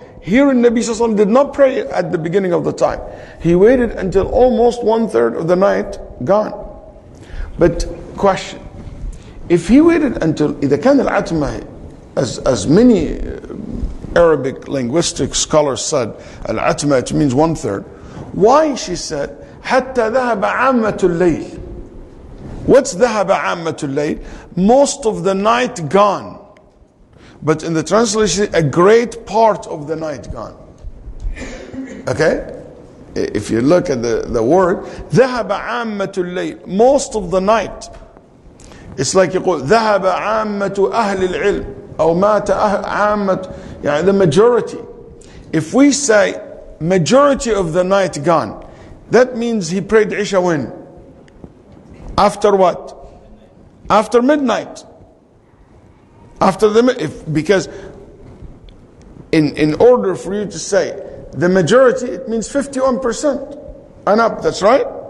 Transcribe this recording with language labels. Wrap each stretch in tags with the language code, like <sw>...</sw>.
<en>Here in Nabi Sallallahu Alaihi Wasallam did not pray at the beginning of the time. He waited until almost 1/3 of the night gone. But question, if he waited until إذا كان العتمة, as many Arabic linguistic scholars said, al-atma, it means 1/3.</en> <ar>Why she said حتى ذهب عامة الليل? What's ذهب عامة الليل?</ar> <en>Most of the night gone. But in the translation, a great part of the night gone. Okay? If you look at the word, ذهب عامة الليل, most of the night.</en> <ar>It's like يقول ذهب عامة أهل العلم أو مات عامة, the majority.</ar> <en>If we say majority of the night gone, that means he prayed Isha when? After what? After midnight. After because in order for you to say the majority, it means 51% and up. That's right.</en>